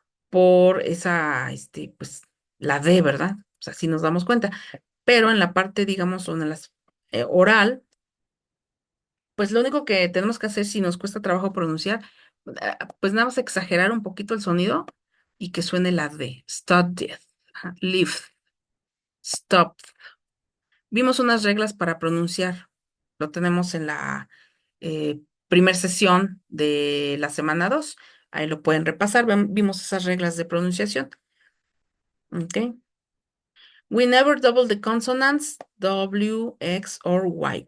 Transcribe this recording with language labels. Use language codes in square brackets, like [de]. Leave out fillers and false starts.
[es] por esa, pues, la D, ¿verdad? O sea, sí nos damos cuenta. Pero en la parte, digamos, o en las oral, pues lo único que tenemos que hacer si nos cuesta trabajo pronunciar, pues nada más exagerar un poquito el sonido y que suene la D. [en] Studied, ajá, lived, stopped. [es] Vimos unas reglas para pronunciar. Lo tenemos en la primer sesión de la semana 2. Ahí lo pueden repasar. Vimos esas reglas de pronunciación. ¿Ok? [en] We never double the consonants W, X or Y.